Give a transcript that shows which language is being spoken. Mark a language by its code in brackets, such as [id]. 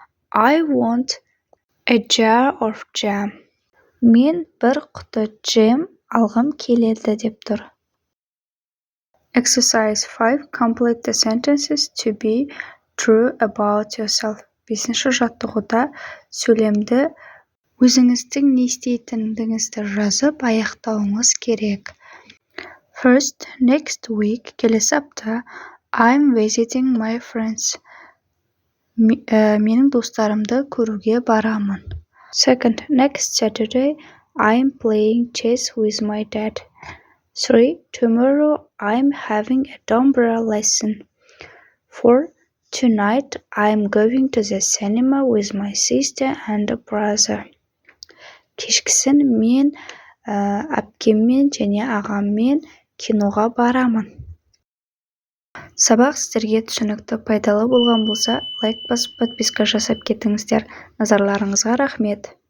[en] I want a jar of jam. [kk] Мен бір құты джем алғым келеді деп тұр. [en] Exercise 5. Complete the sentences to be true about yourself. [kk] 5-ші жаттығуда сөйлемді өзіңіздің не істейтіндігіңізді жазып аяқтауыңыз керек. [en] First, next week, [kk] келесі апта, [en] I'm visiting my friends. [kk] Менің достарымды көруге барамын. [en] Second, next Saturday, I'm playing chess with my dad. 3. Tomorrow, I'm having a Dombra lesson. 4. Tonight, I'm going to the cinema with my sister and brother. [kk] Кешкісін мен әпкеммен және ағаммен киноға барамын. Сабақ сіздерге түсінікті, пайдалы болған болса, лайк басып, подписка жасап кетіңіздер. Назарларыңызға рахмет.